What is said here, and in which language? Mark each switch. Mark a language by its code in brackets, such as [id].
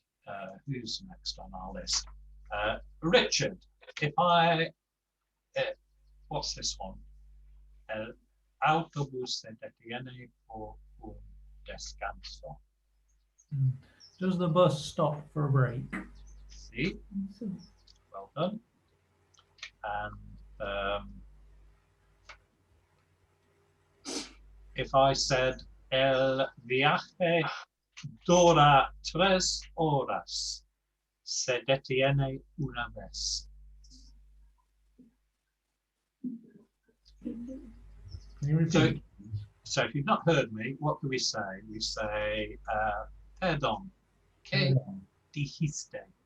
[en] And who's next on our list? Richard, if I, what's this one? [es] El autobús se detiene por un descanso. [en] Does the bus stop for a break? See? Well done. And if I said [es] el viaje dura 3 horas, se detiene una vez. [en] So if you've not heard me, what do we say? We say, [es] perdón, ¿qué dijiste?